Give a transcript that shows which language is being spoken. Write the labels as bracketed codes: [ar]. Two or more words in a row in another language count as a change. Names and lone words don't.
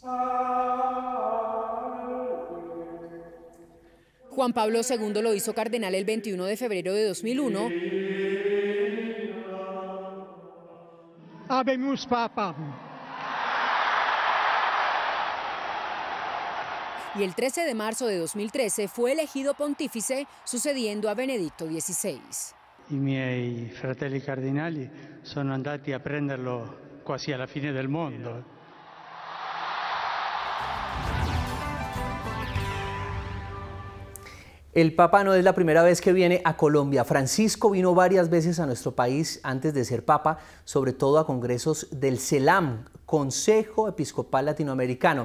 [es] Juan Pablo II lo hizo cardenal el 21 de febrero de 2001. [la] Habemus Papa. [es] Y el 13 de marzo de 2013 fue elegido pontífice, sucediendo a Benedicto XVI. [it] I miei fratelli cardinali sono andati a prenderlo quasi alla fine del mondo. [es] El Papa no es la primera vez que viene a Colombia. Francisco vino varias veces a nuestro país antes de ser Papa, sobre todo a congresos del CELAM, Consejo Episcopal Latinoamericano.